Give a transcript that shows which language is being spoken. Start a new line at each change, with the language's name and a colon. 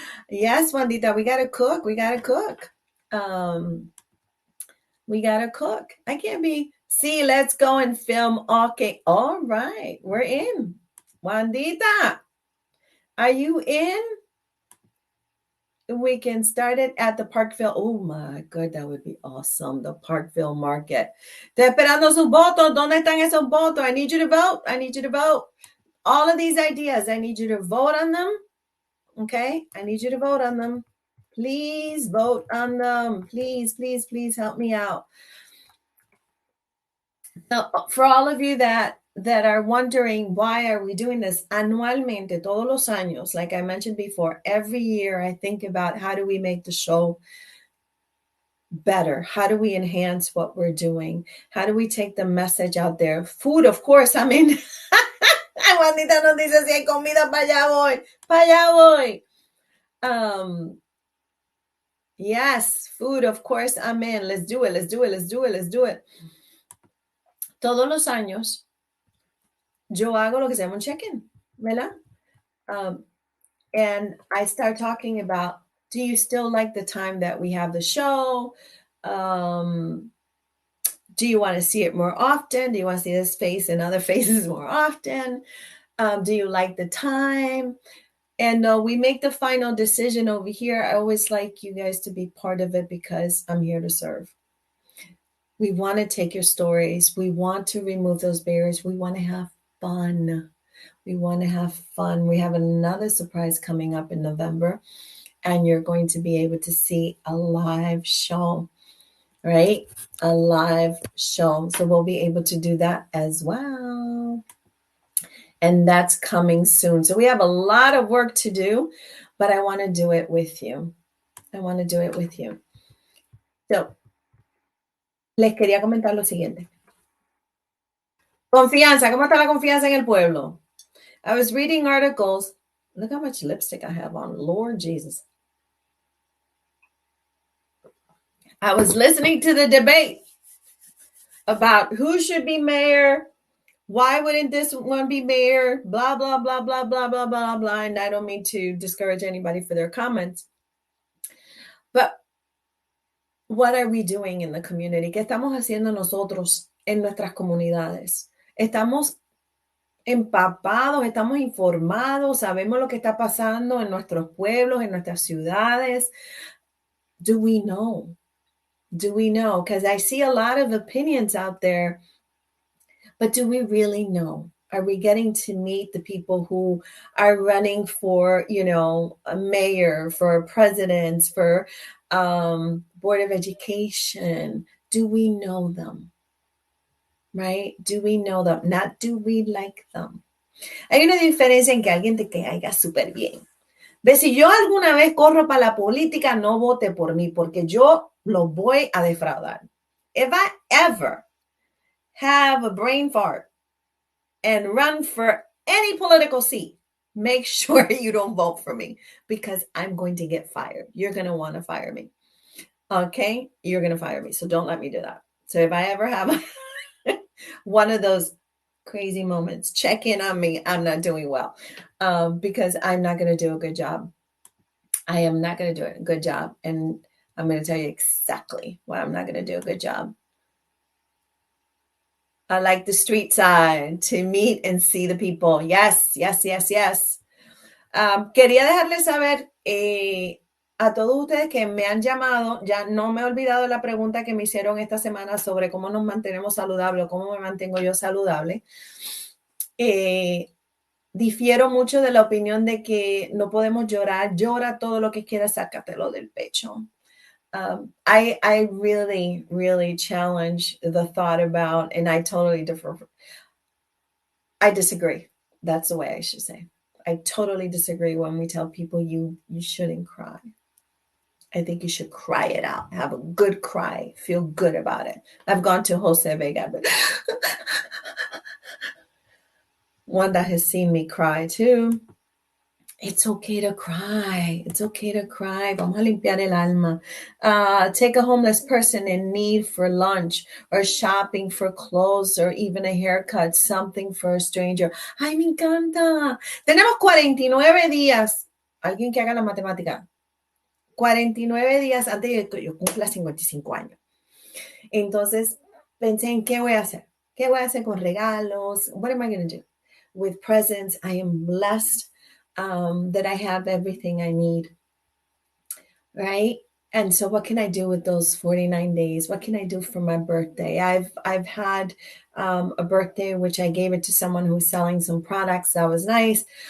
English: Yes, Wandita, we got to cook. We got to cook. I can't be, see, let's go and film. Okay. All right. We're in. Wandita, are you in? We can start it at the Parkville. Oh my God, that would be awesome. The Parkville Market.
Spanish: Estoy esperando sus votos. ¿Dónde están esos votos?
English: I need you to vote. All of these ideas, I need you to vote on them. Okay, I need you to vote on them. Please vote on them. Please help me out. Now, for all of you that are wondering why are we doing this
Spanish: anualmente, todos los años,
English: like I mentioned before, every year I think about how do we make the show better? How do we enhance what we're doing? How do we take the message out there? Food, of course. I mean,
Spanish: Juanita nos dice, si hay comida, para allá voy. Para allá voy.
English: Yes, food, of course, I'm in. Let's do it, let's do it, let's do it, let's do it.
Spanish: Todos los años, yo hago lo que se llama un check-in, ¿verdad?
English: And I start talking about, do you still like the time that we have the show? Do you want to see it more often? Do you want to see this face and other faces more often? Do you like the time? And we make the final decision over here. I always like you guys to be part of it because I'm here to serve. We want to take your stories. We want to remove those barriers. We want to have fun. We want to have fun. We have another surprise coming up in November, and you're going to be able to see a live show, right? A live show. So we'll be able to do that as well. And that's coming soon. So we have a lot of work to do, but I want to do it with you. I want to do it with you.
Spanish: So, les quería comentar lo siguiente. Confianza. ¿Cómo está la confianza en el pueblo?
English: I was reading articles. Look how much lipstick I have on. Lord Jesus. I was listening to the debate about who should be mayor. Why wouldn't this one be mayor? Blah, blah, blah, blah, blah, blah, blah, blah. And I don't mean to discourage anybody for their comments. But what are we doing in the community?
Spanish: ¿Qué estamos haciendo nosotros en nuestras comunidades? Estamos empapados, estamos informados, sabemos lo que está pasando en nuestros pueblos, en nuestras ciudades.
English: Do we know? Do we know? Because I see a lot of opinions out there, but do we really know? Are we getting to meet the people who are running for, a mayor, for presidents, for Board of Education? Do we know them? Right? Do we know them? Not do we like them.
Spanish: Hay una diferencia en que alguien te caiga súper bien. Ve, si yo alguna vez corro para la política, no vote por mí, porque yo lo voy a defraudar.
English: If I ever have a brain fart and run for any political seat, make sure you don't vote for me, because I'm going to get fired. You're going to want to fire me. Okay? You're going to fire me. So don't let me do that. So if I ever have one of those crazy moments, check in on me. I'm not doing well, because I'm not going to do a good job. I am not going to do a good job. And I'm going to tell you exactly why I'm not going to do a good job. I like the street side, to meet and see the people. Yes, yes, yes, yes.
Spanish: Quería dejarles saber a todos ustedes que me han llamado. Ya no me he olvidado la pregunta que me hicieron esta semana sobre cómo nos mantenemos saludables, cómo me mantengo yo saludable. Difiero mucho de la opinión de que no podemos llorar. Llora todo lo que quieras, sácatelo del pecho.
English: I really, really challenge the thought about, and I totally differ. I disagree. That's the way I should say. I totally disagree when we tell people you shouldn't cry. I think you should cry it out. Have a good cry. Feel good about it. I've gone to Jose Vega, but one that has seen me cry too. It's okay to cry. It's okay to cry.
Spanish: Vamos a limpiar el alma.
English: Take a homeless person in need for lunch, or shopping for clothes, or even a haircut, something for a stranger.
Spanish: Ay, me encanta. Tenemos 49 días. Alguien que haga la matemática. 49 días antes de que yo cumpla 55 años. Entonces, pensé en qué voy a hacer. ¿Qué voy a hacer con regalos?
English: What am I going to do? With presents. I am blessed that I have everything I need, right? And so what can I do with those 49 days? What can I do for my birthday? I've had a birthday, which I gave it to someone who was selling some products. That was nice.